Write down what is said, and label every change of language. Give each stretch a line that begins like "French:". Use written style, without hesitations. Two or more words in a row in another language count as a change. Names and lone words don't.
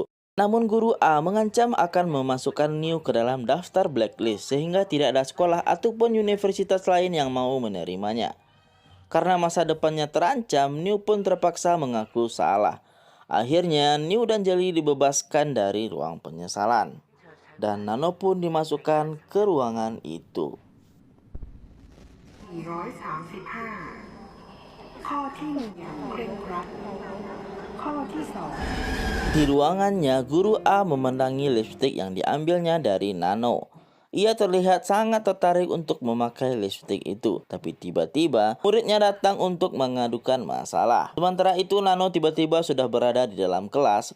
Indonesian: Namun Guru A mengancam akan memasukkan New ke dalam daftar blacklist sehingga tidak ada sekolah ataupun universitas lain yang mau menerimanya. Karena masa depannya terancam, New pun terpaksa mengaku salah. Akhirnya New dan Jelly dibebaskan dari ruang penyesalan. dan Nano pun dimasukkan ke ruangan itu.
Thai: 435 ข้อที่1เคร่งครัดข้อที่2
Indonesian: Di ruangannya, Guru A memandangi lipstik yang diambilnya dari Nano. Ia terlihat sangat tertarik untuk memakai lipstik itu, tapi tiba-tiba muridnya datang untuk mengadukan masalah. Sementara itu, Nano tiba-tiba sudah berada di dalam kelas.